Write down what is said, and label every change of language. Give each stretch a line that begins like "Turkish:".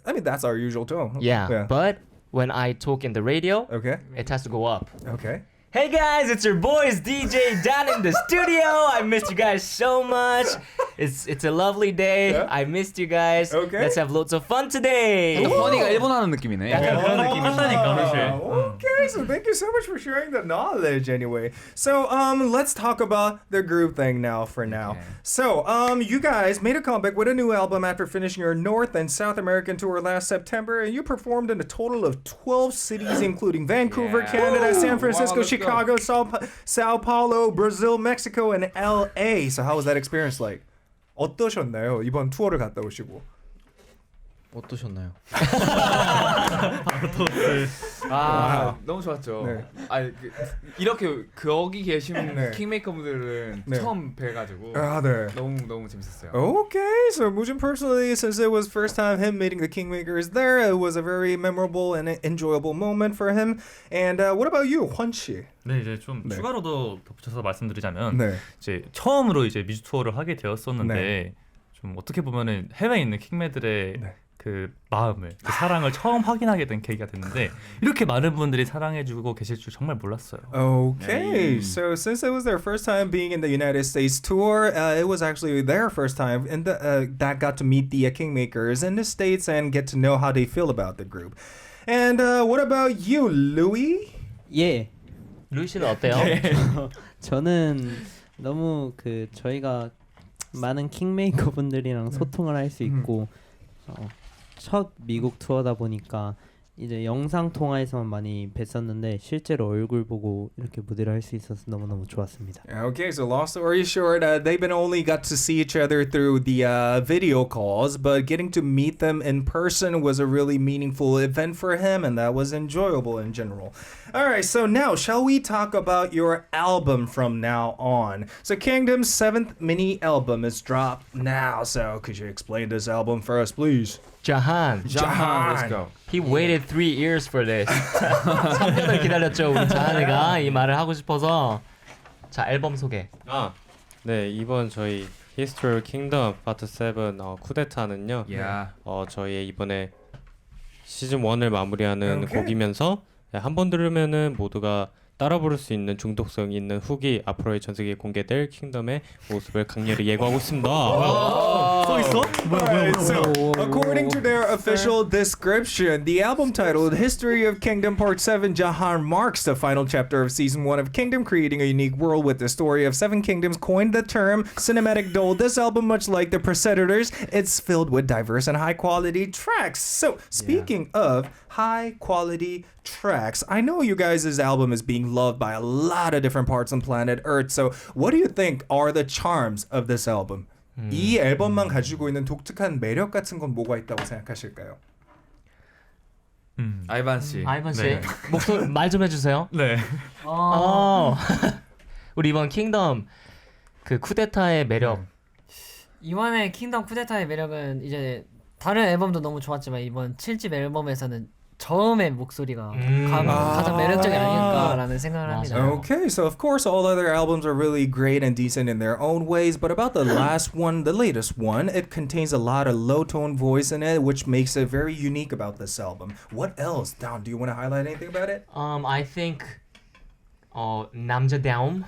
English: I mean that's our usual tone. yeah. But when I talk in the radio, Okay. it has to go up. Okay. Hey guys, it's your boys DJ Dan in the studio. I missed you guys so much. It's a lovely day. Yeah. I missed you guys. Okay. Let's have lots of fun today.
Korean: 허니가 일본 하는 느낌이네. 약간 그런 느낌이 있다니까 사실.
English: Okay, so thank you so much for sharing the knowledge anyway. So let's talk about the group thing now for now. Okay. So you guys made a comeback with a new album after finishing your North and South American tour last September, and you performed in a total of 12 cities including Vancouver, Yeah. Canada, San Francisco, Wow, let's go. Chicago, Sao Paulo, Brazil, Mexico, and LA. So how was that experience like?
Korean: 어떠셨나요? 이번 투어를 갔다 오시고. 어떠셨나요? 너무 좋았죠. 네. 이렇게 거기 계신 네. 킹메이커 분들은 네. 처음 뵈가지고 아, 네. 너무 재밌었어요.
English: Okay, so Mujin personally, since it was first time him meeting the Kingmakers there, it was a very memorable and enjoyable moment for him. And what about you, Hwan Shi?
Korean: 네, 이제 좀 네. 추가로도 덧붙여서 말씀드리자면 네. 이제 처음으로 이제 뮤직 투어를 하게 되었었는데 네. 좀 어떻게 보면은 해외에 있는 킹매들의 네. 그 마음을, 그 사랑을 처음 확인하게 된 계기가 됐는데 이렇게 많은 분들이 사랑해주고 계실 줄 정말 몰랐어요.
English: Okay, so since it was their first time being in the United States tour, it was actually their first time and that got to meet the Kingmakers in the States and get to know how they feel about the group. And what about you, Louis?
Korean: 예. 루이 씨는 어때요? 저는 너무 저희가 많은 킹메이커 분들이랑 소통을 할 수 있고 첫 미국 투어다 보니까 이제 영상 통화에서만 많이 뵀었는데 실제로 얼굴 보고 이렇게 무대를 할 수 있어서 너무너무 좋았습니다.
English: Okay, so long story short, they've been only got to see each other through the video calls, but getting to meet them in person was a really meaningful event for him, and that was enjoyable in general. All right, so now shall we talk about your album from now on? So Kingdom's 7th mini album is dropped now, so could you explain this album for us, please? Jahan. Jahan. Let's go. He waited 3 years for this.
Korean: 3년을 기다렸죠. 우리 자한이가 이 말을 하고 싶어서. 자, 앨범 소개. 네, 이번 저희 History Kingdom Part 7 쿠데타는요.
English: Yeah.
Korean: 저희의 이번에 시즌 1을 마무리하는
English: Okay.
Korean: 곡이면서 한 번 들으면은 모두가 따라 부를 수 있는 중독성 있는 후기 앞으로의 전 세계에 공개될 킹덤의 모습을 강렬히 예고하고 있습니다. 써 있어?
English: Alright, so according to their official description, the album titled History of Kingdom Part 7 Jahan marks the final chapter of Season 1 of Kingdom, creating a unique world with the story of 7 kingdoms coined the term cinematic dole. This album, much like the preceditors, it's filled with diverse and high-quality tracks. So, speaking of high-quality tracks, I know you guys' album is being loved by a lot of different parts on planet Earth. So, what do you think are the charms of this album?
Korean: 이 앨범만 가지고 있는 독특한 매력 같은 건 뭐가 있다고 생각하실까요? 아이반 씨. 아이번 씨, 네. 목소리 말 좀 해주세요. 네. 우리 이번 킹덤 그 쿠데타의 매력. 이번에 킹덤 쿠데타의 매력은 이제 다른 앨범도 너무 좋았지만 이번 7집 앨범에서는 처음에 목소리가 가장 매력적이 아닐까라는 생각을 합니다.
English: Okay, so of course all other albums are really great and decent in their own ways, but about the last one, the latest one, it contains a lot of low tone voice in it, which makes it very unique about this album. What else? Down, do you want to highlight anything about it? I think
Korean: 남자다움.